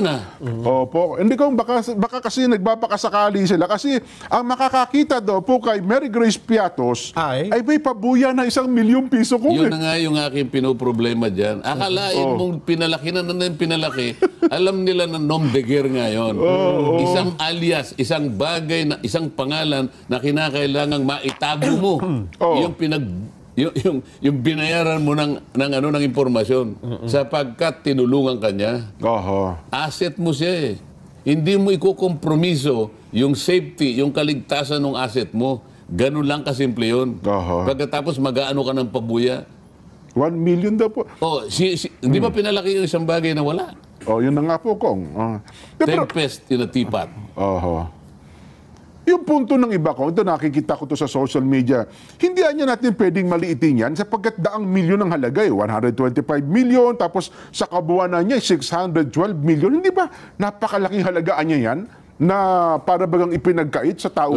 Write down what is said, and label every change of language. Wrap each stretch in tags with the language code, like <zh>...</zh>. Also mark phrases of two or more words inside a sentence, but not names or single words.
<tl>Opo. Hindi ko, baka kasi nagbabakasakali sila. Kasi ang makakakita daw po kay Mary Grace Piatos ay may pabuya na 1 milyong piso ko. Yun na nga yung aking pinoproblema dyan. Akalain mong pinalaki na pinalaki. Alam nila na</tl> <fr>nom de guerre</fr> <tl>ngayon. Isang alias, isang bagay, isang pangalan na kinakailangang maitago mo. Yung binayaran mo ng impormasyon sapagkat tinulungan ka niya. Asset mo siya Hindi mo ikukompromiso yung safety, yung kaligtasan ng asset mo. Ganun lang kasimple yun. Pagkatapos mag-aano ka ng pabuya. 1 million daw po. Hindi ba pinalaki yung isang bagay na wala? Yun na nga po, Kong.</tl> <en>Tempest in a teapot.</en> <tl>Yung punto ng iba ko, ito nakikita ko to sa</tl> <en>social media,</en> <tl>hindi niya natin pwedeng maliitin yan sapagkat daang milyon ang halaga 125 million, tapos sa kabuuan niya 612 million. Hindi ba napakalaking halagaan niya yan na para bagang ipinagkait sa taong</tl>